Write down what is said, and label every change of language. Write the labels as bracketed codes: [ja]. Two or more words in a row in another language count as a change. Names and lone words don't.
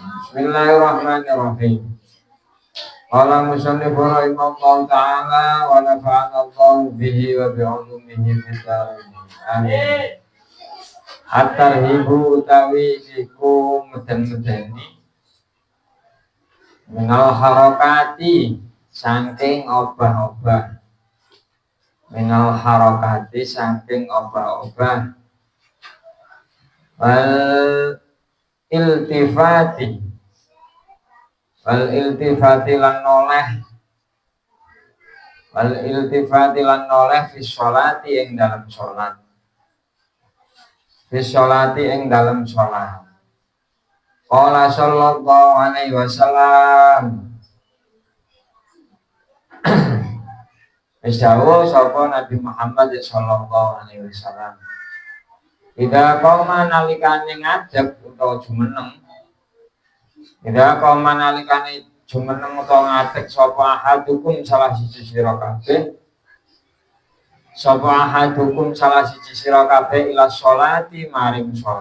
[ar] بسم الله الرحمن الرحيم. قال المصنف رحمه الله تعالى ونفعنا الله به وبعلومه في الدارين. Amin. [jv] At-tarhibu utawi iku meden-medeni [ar] من الحركات [jv] saking obah-obah. [ar] من الحركات [jv] saking obah-obah. [ar] والالتفات [jv] lan noleh [ar] في الصلاة [jv] ing dalam sholat [ar] قال صلى الله عليه وسلم Isyawu sapa Nabi Muhammad صلى الله عليه وسلم إذا قام [jv] nalikane ngadeg utawa jumeneng jumeneng utawa ngadeg sapa ahadukum salah siji sira kabeh [ar] إلى الصلاة [jv] maring